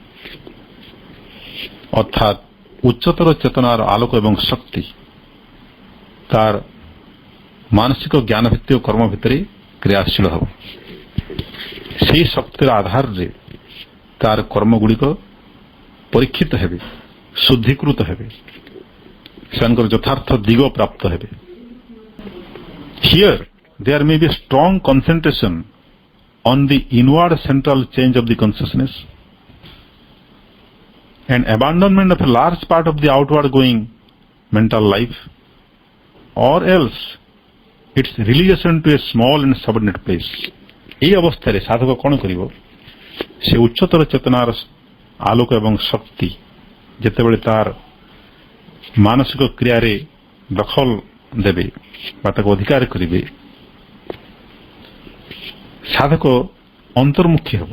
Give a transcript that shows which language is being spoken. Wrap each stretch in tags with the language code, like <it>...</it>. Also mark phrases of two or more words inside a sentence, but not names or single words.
<or>ଅର୍ଥାତ୍ ଉଚ୍ଚତର ଚେତନାର ଆଲୋକ ଏବଂ ଶକ୍ତି ତାର ମାନସିକ ଜ୍ଞାନ ଭିତ୍ତିକ କର୍ମ ଭିତରେ କ୍ରିୟାଶୀଳ ହେବ। ସେହି ଶକ୍ତିର ଆଧାରରେ ତାର କର୍ମଗୁଡ଼ିକ ପରୀକ୍ଷିତ ହେବେ, ଶୁଦ୍ଧୀକୃତ ହେବେ, ସେମାନଙ୍କର ଯଥାର୍ଥ ଦିଗ ପ୍ରାପ୍ତ ହେବେ।</or> <en>Here there may be a strong concentration on the inward central change of the consciousness and abandonment of a large part of the outward going mental life, or else its relegation to a small and subordinate place।</en> <bn>এই অবস্থায় সাধক</bn> <or>କ'ଣ କରିବ? ସେ ଉଚ୍ଚତର ଚେତନାର ଆଲୋକ ଏବଂ ଶକ୍ତି ଯେତେବେଳେ ତାର ମାନସିକ କ୍ରିୟାରେ ଦଖଲ ଦେବେ ବା ତାକୁ ଅଧିକାର କରିବେ, ସାଧକ ଅନ୍ତର୍ମୁଖୀ ହେବ।</or>